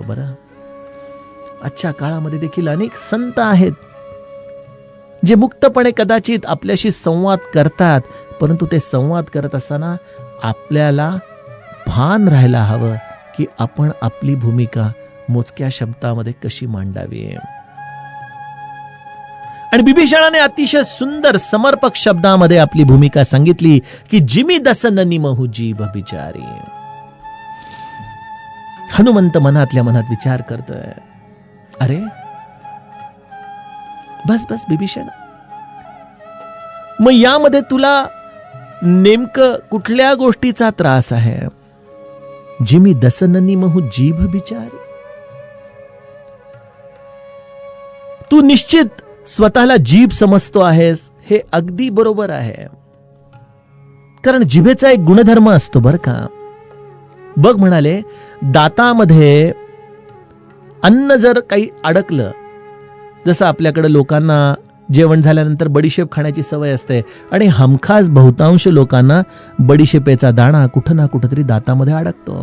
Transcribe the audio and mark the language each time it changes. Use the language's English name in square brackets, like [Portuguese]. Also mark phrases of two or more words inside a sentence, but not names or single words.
[Marathi] बरं, आजच्या काळामध्ये देखील अनेक संत आहेत जे मुक्तपणे कदाचित आपल्याशी संवाद करतात, परंतु ते संवाद करत असताना आपल्याला भान राहायला हवं की आपण आपली भूमिका मोजक्या शब्दामध्ये कशी मांडावी. आणि बिभीषणाने अतिशय सुंदर समर्पक शब्दामध्ये आपली भूमिका सांगितली की [Awadhi] जिमी दसन निमहू जीभ बिचारी. [Marathi] हनुमंत मनातल्या मनात विचार करतोय, अरे बस बस बिभीषण, मग यामध्ये तुला नेमकं कुठल्या गोष्टीचा त्रास आहे? [Awadhi] जिमी दसन निमहू जीभ बिचारी. [Marathi] तू निश्चित स्वतःला जीभ समजतो आहेस, हे अगदी बरोबर आहे, कारण जिभेचा एक गुणधर्म असतो बरं का. बघ म्हणाले, दातामध्ये अन्न जर काही अडकलं, जसं आपल्याकडे लोकांना जेवण झाल्यानंतर बडीशेप खाण्याची सवय असते आणि हमखास बहुतांश लोकांना बडीशेपेचा दाणा कुठं ना कुठंतरी दातामध्ये अडकतो.